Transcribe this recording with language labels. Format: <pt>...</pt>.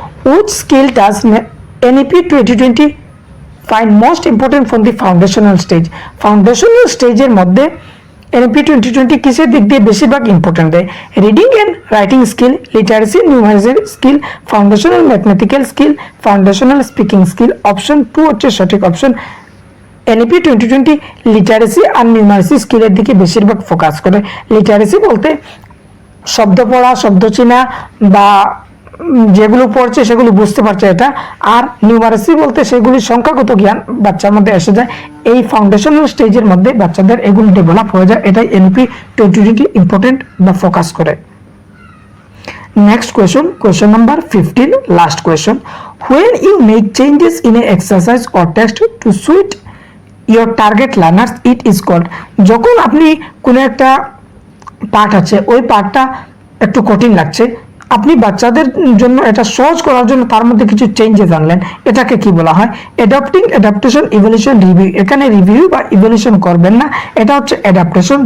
<en>Which skill does NEP 2020 find most important from the foundational stage?</en> <bn>Foundational স্টেজের মধ্যে NEP 2020 কিসের দিক দিয়ে বেশিরভাগ ইম্পর্টেন্ট দেয়? Reading and writing skill, literacy numeracy skill, foundational mathematical skill, foundational speaking skill. Option 2 হচ্ছে সঠিক option. NEP 2020 literacy আর numeracy স্কিলের দিকে বেশিরভাগ ফোকাস করে। লিটারেসি বলতে শব্দ পড়া, শব্দ চেনা বা যেগুলো পড়ছে সেগুলো বুঝতে পারছে এটা। আর নিউমারেসি বলতে সেগুলি সংখ্যাগত জ্ঞান বাচ্চার মধ্যে এসে যায়। এই ফাউন্ডেশনাল স্টেজের মধ্যে বাচ্চাদের এগুলো ডেভেলপ হয়ে যায়, এটাই NEP 2020 ইম্পর্টেন্ট বা ফোকাস করে।</bn> <en>Next question number 15, last question. When you make changes in an exercise or text to suit your target learners, it is called.</en> <bn>যখন আপনি কোনো একটা পাঠ আছে, ওই পাঠটা একটু কঠিন লাগছে, আপনি বাচ্চাদের জন্য এটা সহজ করার জন্য তার মধ্যে কিছু চেঞ্জেস আনলেন, এটাকে কি বলা হয়? Adapting, adaptation, evolution, review. এখানে রিভিউ বা ইভলিউশন করবেন না, এটা হচ্ছে অ্যাডাপ্টেশন।</bn>